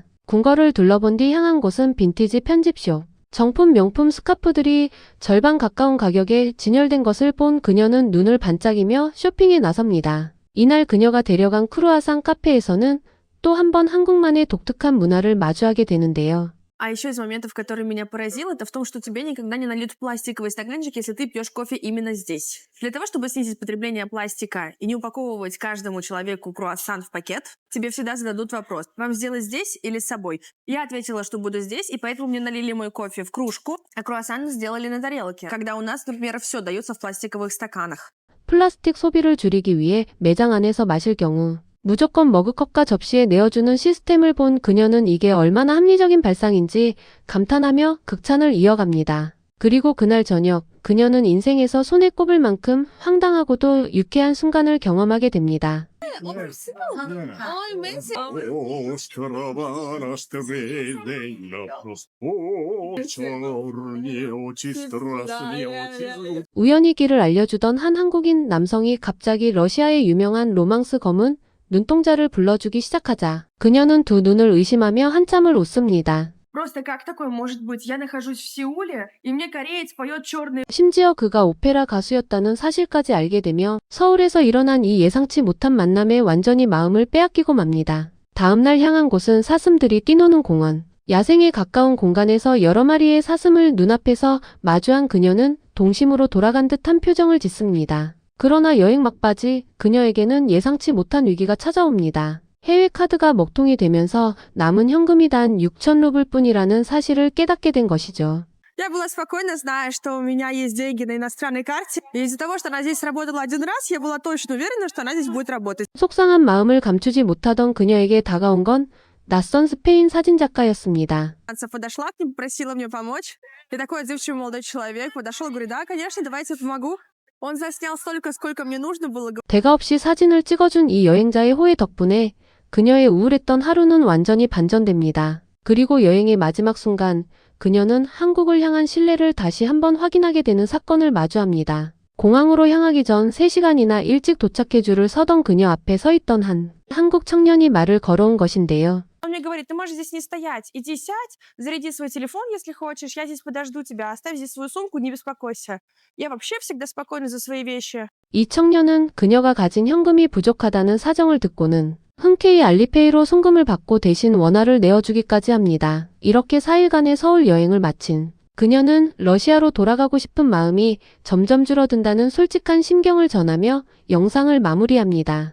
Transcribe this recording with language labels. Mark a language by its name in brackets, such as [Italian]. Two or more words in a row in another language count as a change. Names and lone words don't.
[Korean] 궁궐을 둘러본 뒤 향한 곳은 빈티지 편집숍. 정품 명품 스카프들이 절반 가까운 가격에 진열된 것을 본 그녀는 눈을 반짝이며 쇼핑에 나섭니다. 이날 그녀가 데려간 크루아상 카페에서는 또 한 번 한국만의 독특한 문화를 마주하게 되는데요. [Russian] А еще из моментов, который меня поразил, это в том, что тебе никогда не нальют в пластиковый стаканчик, если ты пьешь кофе именно здесь. Для того, чтобы снизить потребление пластика и не упаковывать каждому человеку круассан в пакет, тебе всегда зададут вопрос: вам сделать здесь или с собой? Я ответила, что буду здесь, и поэтому мне налили мой кофе в кружку, а круассан сделали на тарелке, когда у нас, например, все дается в пластиковых стаканах. [Korean] 플라스틱 소비를 줄이기 위해 매장 안에서 마실 경우 무조건 머그컵과 접시에 내어주는 시스템을 본 그녀는 이게 얼마나 합리적인 발상인지 감탄하며 극찬을 이어갑니다. 그리고 그날 저녁 그녀는 인생에서 손에 꼽을 만큼 황당하고도 유쾌한 순간을 경험하게 됩니다. [Russian] Острова расстреляна, черные очи, страстные очи. [Korean] 우연히 길을 알려주던 한 한국인 남성이 갑자기 러시아의 유명한 로망스 검은 눈동자를 불러주기 시작하자 그녀는 두 눈을 의심하며 한참을 웃습니다. [Russian] Просто как такое может быть? Я нахожусь в Сеуле, и мне кореец поет черный. [Korean] 심지어 그가 오페라 가수였다는 사실까지 알게 되며 서울에서 일어난 이 예상치 못한 만남에 완전히 마음을 빼앗기고 맙니다. 다음날 향한 곳은 사슴들이 뛰노는 공원. 야생에 가까운 공간에서 여러 마리의 사슴을 눈앞에서 마주한 그녀는 동심으로 돌아간 듯한 표정을 짓습니다. 그러나 여행 막바지 그녀에게는 예상치 못한 위기가 찾아옵니다. 해외 카드가 먹통이 되면서 남은 현금이 단 6,000루블 뿐이라는 사실을 깨닫게 된 것이죠. [Russian] Я была спокойна, зная, что у меня есть деньги на иностранной карте. И из-за того, что она здесь работала один раз, я была точно уверена, что она здесь будет работать. [Korean] 속상한 마음을 감추지 못하던 그녀에게 다가온 건 낯선 스페인 사진작가였습니다. [Russian] Подошла к ним, попросила мне помочь. И такой отзывчивый молодой человек подошел, говорит: да, конечно, давайте помогу. Он заснял столько, сколько мне нужно было. [Korean] 대가 없이 사진을 찍어준 이 여행자의 호의 덕분에 그녀의 우울했던 하루는 완전히 반전됩니다. 그리고 여행의 마지막 순간 그녀는 한국을 향한 신뢰를 다시 한번 확인하게 되는 사건을 마주합니다. 공항으로 향하기 전 3시간이나 일찍 도착해 줄을 서던 그녀 앞에 서 있던 한 한국 청년이 말을 걸어온 것인데요. [Russian] Он мне говорит: ты можешь здесь не стоять, иди сядь, заряди свой телефон, если хочешь, я здесь подожду тебя, оставь здесь свою сумку, не беспокойся. Я вообще всегда спокойна за свои вещи. [Korean] 이 청년은 그녀가 가진 현금이 부족하다는 사정을 듣고는 흔쾌히 알리페이로 송금을 받고 대신 원화를 내어주기까지 합니다. 이렇게 4일간의 서울 여행을 마친 그녀는 러시아로 돌아가고 싶은 마음이 점점 줄어든다는 솔직한 심경을 전하며 영상을 마무리합니다.